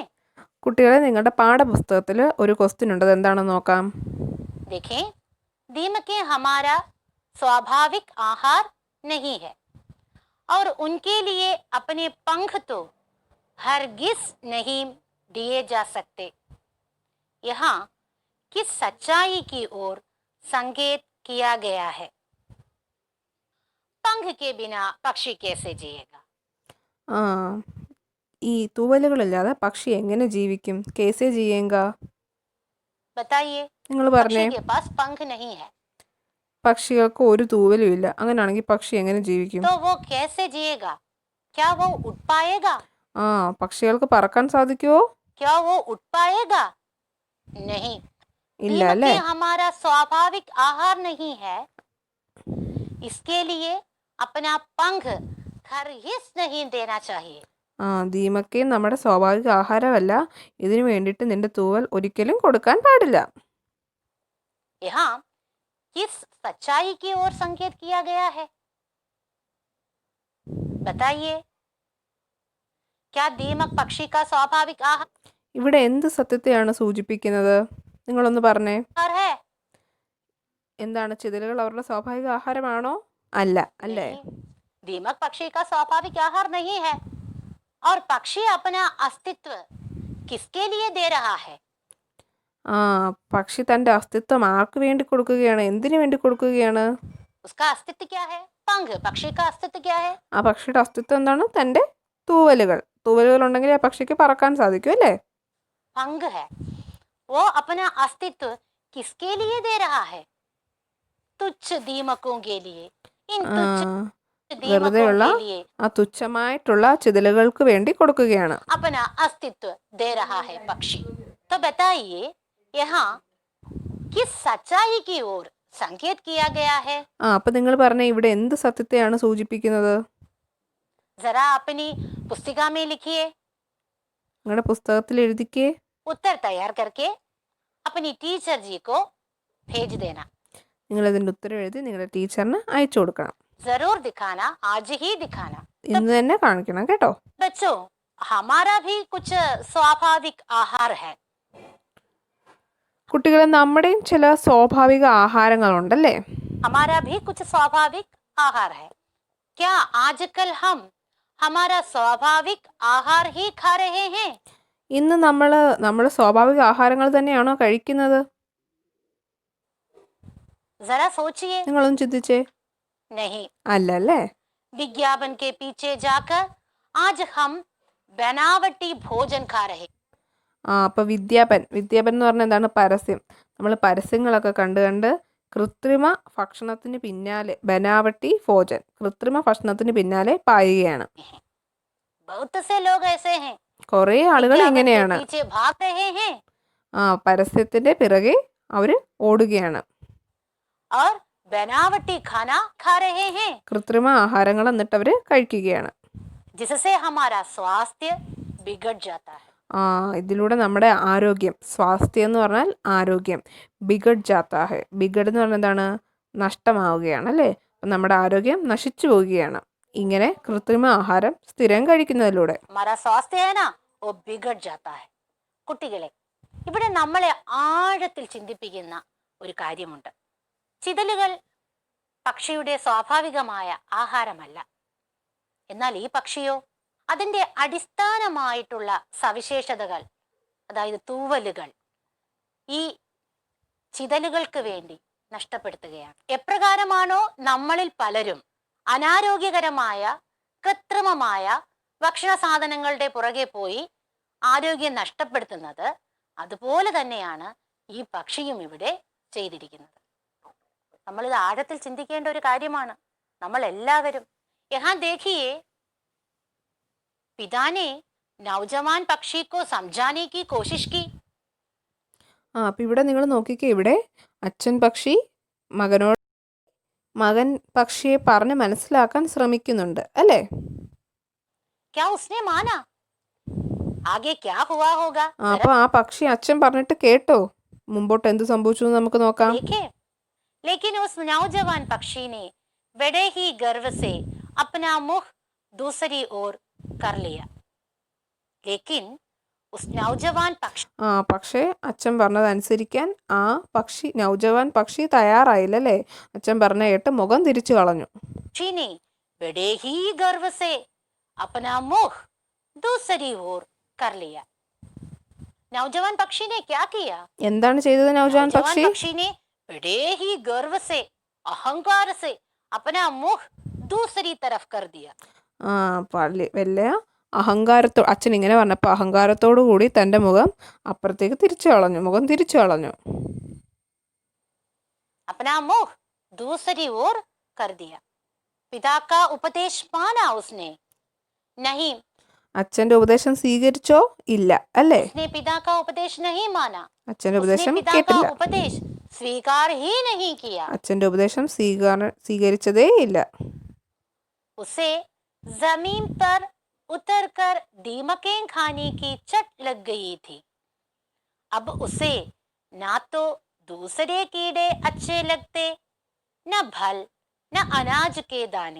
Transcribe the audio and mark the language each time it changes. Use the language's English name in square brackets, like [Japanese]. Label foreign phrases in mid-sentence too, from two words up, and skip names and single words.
[Malayalam] കുട്ടികളെ, നിങ്ങളുടെ പാഠപുസ്തകത്തിൽ ഒരു ക്വസ്റ്റ്യൻ ഉണ്ട്. അതെന്താണെന്ന് നോക്കാം. [Hindi] देखें, दीमकें हमारा स्वाभाविक आहार नहीं है और उनके लिए अपने पंख तो हरगिज नहीं दिए जा सकते। यहाँ किस सच्चाई की ओर संकेत किया गया है? पंख के बिना पक्षी कैसे जिएगा? [Malayalam] ആ ഈ തൂവലുകളില്ലാതെ പക്ഷി എങ്ങനെ ജീവിക്കും? [Hindi] कैसे जिएगा? बताइए। [Malayalam] നിങ്ങൾ [Hindi] पक्षी [Malayalam] പറഞ്ഞേ. [Hindi] के पास पंख नहीं है [Malayalam] പക്ഷികൾക്ക് ഒരു തൂവലും ഇല്ല. അങ്ങനെയാണെങ്കിൽ പക്ഷി എങ്ങനെ ജീവിക്കും? [Hindi] तो वो कैसे जिएगा? क्या वो उड़ पाएगा? [Malayalam] ആ പക്ഷികൾക്ക് പറക്കാൻ സാധിക്കുമോ? [Hindi] क्या वो उड़ पाएगा? नहीं। [Malayalam] ഇല്ല അല്ലേ? [Hindi] दीमकें हमारा स्वाभाविक आहार नहीं है, इसके लिए अपना पंख हरगिज नहीं देना चाहिए। [Malayalam] ദീമക്കയും നമ്മുടെ സ്വാഭാവിക ആഹാരമല്ല. ഇതിനു വേണ്ടിയിട്ട് നിന്റെ തൂവൽ ഒരിക്കലും കൊടുക്കാൻ പാടില്ല. [Hindi] यहाँ किस सच्चाई की ओर संकेत किया गया है? बताइए। क्या दीमक पक्षी का स्वाभाविक [Malayalam] ഇവിടെ എന്ത് സത്യത്തെയാണ് സൂചിപ്പിക്കുന്നത്? നിങ്ങളൊന്ന് പറഞ്ഞേ. [Hindi] आहार है? [Malayalam] എന്താണ്? ചിതലുകൾ അവരുടെ സ്വാഭാവിക ആഹാരമാണോ? അല്ല അല്ലേ? [Hindi] नहीं, दीमक पक्षी का स्वाभाविक आहार नहीं है और पक्षी अपना अस्तित्व किसके लिए दे रहा है? [Malayalam] പക്ഷി തൻ്റെ അസ്തിത്വം ആർക്ക് വേണ്ടി കൊടുക്കുകയാണ്? എന്തിനു വേണ്ടി കൊടുക്കുകയാണ്? [Hindi] उसका अस्तित्व क्या है? पंख। पक्षी का अस्तित्व क्या है? [Malayalam] ആ പക്ഷിയുടെ അസ്തിത്വം എന്താണ്? തൻ്റെ തൂവലുകൾ. തൂവലുകൾ ഉണ്ടെങ്കിൽ ആ പക്ഷിക്ക് പറക്കാൻ സാധിക്കും അല്ലേ? [Hindi] पंख है। वो अपना अस्तित्व किसके लिए दे रहा है? तुच्छ दीमकों के लिए। इन तुच्छ दीमकों [Malayalam] വെറുതെയുള്ള [Hindi] के लिए [Malayalam] ആ തുച്ഛമായിട്ടുള്ള ചിതലുകൾക്ക് വേണ്ടി കൊടുക്കുകയാണ്. [Hindi] अपना अस्तित्व दे रहा है पक्षी। तो बताइए, यहाँ किस सच्चाई की ओर संकेत किया गया है? [Malayalam] അപ്പം നിങ്ങൾ പറഞ്ഞ ഇവിടെ എന്ത് സത്യത്തെയാണ് സൂചിപ്പിക്കുന്നത്? [Hindi] जरा अपनी पुस्तिका में लिखिए। [Malayalam] നിങ്ങളുടെ പുസ്തകത്തിൽ എഴുതിക്കേ. [Hindi] उत्तर तैयार करके अपनी टीचर जी को भेज देना। [Malayalam] നിങ്ങൾ ഇതിൻ്റെ ഉത്തരം എഴുതി നിങ്ങളുടെ ടീച്ചറിന് അയച്ചു കൊടുക്കണം. [Hindi] जरूर दिखाना, आज ही दिखाना। [Malayalam] ഇന്ന് തന്നെ കാണിക്കണം കേട്ടോ. [Hindi] बच्चों, हमारा भी कुछ स्वाभाविक आहार है। [Malayalam] കുട്ടികളെ, നമ്മുടെയും ചില സ്വാഭാവിക ആഹാരങ്ങളുണ്ടല്ലേ? [Hindi] हमारा भी कुछ स्वाभाविक आहार है। क्या आजकल हम हमारा स्वाभाविक आहार ही खा रहे हैं? [Malayalam] ഇന്ന് നമ്മുടെ സ്വാഭാവിക ആഹാരങ്ങൾ തന്നെയാണോ കഴിക്കുന്നത്? [Hindi] जरा सोचिए। [Malayalam] നിങ്ങളൊന്ന് ചിന്തിച്ചേ. [Hindi] नहीं। [Malayalam] അല്ല അല്ലേ? [Hindi] विज्ञापन के पीछे जाकर आज हम बनावटी भोजन खा रहे। [Malayalam] അപ്പോൾ വിദ്യാപൻ എന്ന് പറഞ്ഞാൽ എന്താണ്? പരസ്യം. നമ്മൾ പരസ്യങ്ങളൊക്കെ കണ്ട് കൃത്രിമ ഭക്ഷണത്തിന് പിന്നാലെ, [Hindi] बनावटी भोजन, [Malayalam] കൃത്രിമ ഭക്ഷണത്തിന് പിന്നാലെ പായുകയാണ്. [Hindi] बहुत से लोग ऐसे हैं, [Malayalam] കുറേ ആളുകൾ [Hindi] विज्ञापन के [Malayalam] ഇങ്ങനെയാണ്. [Hindi] पीछे भाग रहे हैं [Malayalam] പരസ്യത്തിന്റെ പിറകെ അവർ ഓടുകയാണ്. [Hindi] और बनावटी खाना खा रहे हैं, [Malayalam] കൃത്രിമ ആഹാരങ്ങൾ എന്നിട്ട് അവർ കഴിക്കുകയാണ്. [Hindi] जिससे हमारा स्वास्थ्य बिगड़ जाता है। [Malayalam] ഇതിലൂടെ നമ്മുടെ ആരോഗ്യം, സ്വാസ്ഥ്യം എന്ന് പറഞ്ഞാൽ ആരോഗ്യം, [Hindi] बिगड़ जाता है. [Malayalam] ബിഗഡ് എന്ന് പറഞ്ഞാൽ എന്താണ്? നഷ്ടമാവുകയാണ് അല്ലേ? അപ്പം നമ്മുടെ ആരോഗ്യം നശിച്ചു പോവുകയാണ് ഇങ്ങനെ കൃത്രിമ ആഹാരം സ്ഥിരം കഴിക്കുന്നതിലൂടെ. [Hindi] हमारा स्वास्थ्य है ना, वो बिगड़ जाता है। [Malayalam] കുട്ടികളെ, ഇവിടെ നമ്മളെ ആഴത്തിൽ ചിന്തിപ്പിക്കുന്ന ഒരു കാര്യമുണ്ട്. ചിതലുകൾ പക്ഷിയുടെ സ്വാഭാവികമായ ആഹാരമല്ല. എന്നാൽ ഈ പക്ഷിയോ അതിൻ്റെ അടിസ്ഥാനമായിട്ടുള്ള സവിശേഷതകൾ, അതായത് തൂവലുകൾ, ഈ ചിതലുകൾക്ക് വേണ്ടി നഷ്ടപ്പെടുത്തുകയാണ്. എപ്രകാരമാണോ നമ്മളിൽ പലരും അനാരോഗ്യകരമായ കൃത്രിമമായ ഭക്ഷണ സാധനങ്ങളുടെ പുറകെ പോയി ആരോഗ്യം നഷ്ടപ്പെടുത്തുന്നത്, അതുപോലെ തന്നെയാണ് ഈ പക്ഷിയും ഇവിടെ ചെയ്തിരിക്കുന്നത്. നമ്മളിത് ആഴത്തിൽ ചിന്തിക്കേണ്ട ഒരു കാര്യമാണ്. നമ്മൾ എല്ലാവരും [Hindi] यहाँ देखिए, पिता ने नौजवान पक्षी को समझाने की कोशिश की. [Malayalam] അപ്പം ഇവിടെ നിങ്ങൾ നോക്കിക്കേ, ഇവിടെ അച്ഛൻ പക്ഷി മകൻ പക്ഷിയെ പറഞ്ഞ് മനസ്സിലാക്കാൻ ശ്രമിക്കുന്നുണ്ട് അല്ലേ? [Hindi] क्या उसने माना? आगे क्या हुआ होगा? [Malayalam] അപ്പോൾ ആ പക്ഷി അച്ഛൻ പറഞ്ഞിട്ട് കേട്ടോ? മുമ്പോട്ട് എന്ത് സംഭവിച്ചു എന്ന് നമുക്ക് നോക്കാം. [Hindi] देखे, लेकिन उस नौजवान पक्षी ने बड़े ही गर्व से अपना मुख दूसरी ओर कर लिया. लेकिन उस नौजवान पक्षी [Malayalam] പക്ഷേ അച്ഛൻ പറഞ്ഞതനുസരിക്കാൻ ആ നൗജവാൻ പക്ഷി തയ്യാറായില്ലല്ലേ? അച്ഛൻ പറഞ്ഞ കേട്ട് മുഖം തിരിച്ചു കളഞ്ഞു. [Hindi] ने बड़े ही गर्व से अपना मुख दूसरी ओर कर लिया. नौजवान पक्षी ने क्या किया? [Malayalam] എന്താണ് ചെയ്തത് നൗജവാൻ പക്ഷി? [Hindi] पक्षी ने बड़े ही गर्व से, अहंकार से अपना मुख दूसरी तरफ कर दिया. [Malayalam] വലിയ അച്ഛൻ ഇങ്ങനെ പറഞ്ഞപ്പോൾ അഹങ്കാരത്തോടു കൂടി തൻ്റെ മുഖം അപ്പുറത്തേക്ക് മുഖം തിരിച്ചു കളഞ്ഞു. [Hindi] अपना मुख दूसरी ओर कर दिया. पिता का उपदेश माना उसने? नहीं. [Malayalam] അച്ഛൻ്റെ ഉപദേശം സ്വീകരിച്ചോ? ഇല്ല അല്ലേ? [Hindi] उसने पिता का उपदेश नहीं माना. [Malayalam] അച്ഛൻ്റെ ഉപദേശം [Hindi] पिता [Malayalam] കേട്ടില്ല. [Hindi] का उपदेश स्वीकार ही नहीं किया. [Malayalam] അച്ഛൻ്റെ ഉപദേശം സ്വീകരിച്ചതേ ഇല്ല. [Hindi] उसे जमीन पर उतरकर दीमकें खाने की चट लग गई थी. अब उसे ना तो दूसरे कीड़े अच्छे लगते, न फल, न अनाज के दाने.